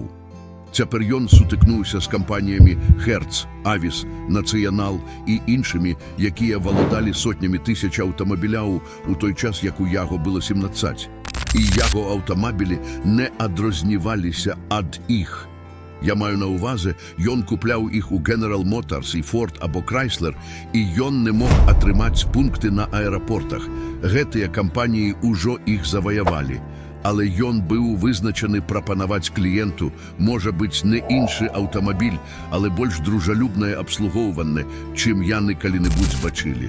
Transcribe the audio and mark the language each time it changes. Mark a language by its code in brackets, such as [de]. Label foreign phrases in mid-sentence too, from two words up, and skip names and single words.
[be] Цяпер ён сутыкнуўся з кампаніямі Hertz, Avis, Nacional і іншымі, якія валодалі сотнямі тысяч аўтамабіляў у той час, як у яго было 17. І яго аўтамабілі не адрозніваліся ад іх. Я маю на увазе, ён купляў іх у General Motors і Ford або Chrysler, і ён не мог атрымаць пункты на аэрапортах. Гэтыя кампаніі ўжо іх заваявалі. Але ён быў вызначаны прапанаваць кліенту, можа быць, не іншы аўтамабіль, але больш дружалюбнае абслугоўванне, чым яны калі-небудзь бачылі.